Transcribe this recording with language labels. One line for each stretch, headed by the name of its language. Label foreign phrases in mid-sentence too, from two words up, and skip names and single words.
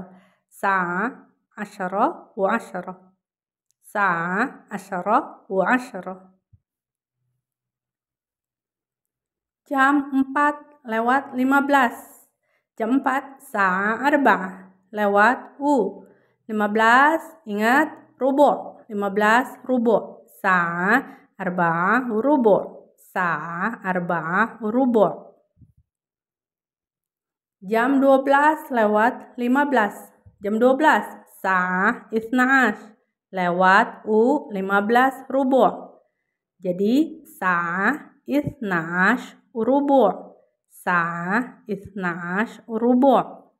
Arabic: ساعة عشرة وعشرة. ساعة عشرة وعشرة.
Indonesian: Jam 4 lewat 15. Jam 4
Arabic: ساعة أربعة.
Indonesian: Lewat 15, ingat rubu'.
Arabic: 15 ربع. ساعة أربعة ربع'. ساعة أربعة ربع'.
Indonesian: Jam 12 lewat 15. Jam 12 sa'ah 12. Lewat 15 rubu'.
Arabic: Jadi ساعة 12 ربع'. ساعة 12 ربع'.